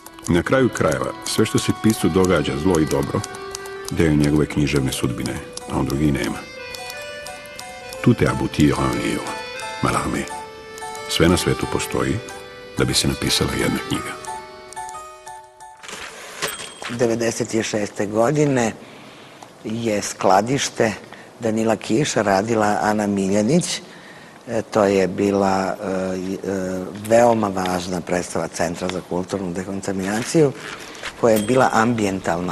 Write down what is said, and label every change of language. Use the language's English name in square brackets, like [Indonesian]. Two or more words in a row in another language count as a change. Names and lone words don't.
[Serbian] Na kraju krajeva, sve što se piscu događa, zlo i dobro, deo njegove književne sudbine, a on drugi nema. [French] Tout est abouti en un livre, Mallarmé. [Serbian] Sve na svetu postoji da bi se napisala jedna knjiga. 1996. godine je skladište Danila Kiša radila Ana Miljanić. To je bila veoma važna predstava Centra za kulturnu dekontaminaciju, koja je bila ambijentalna.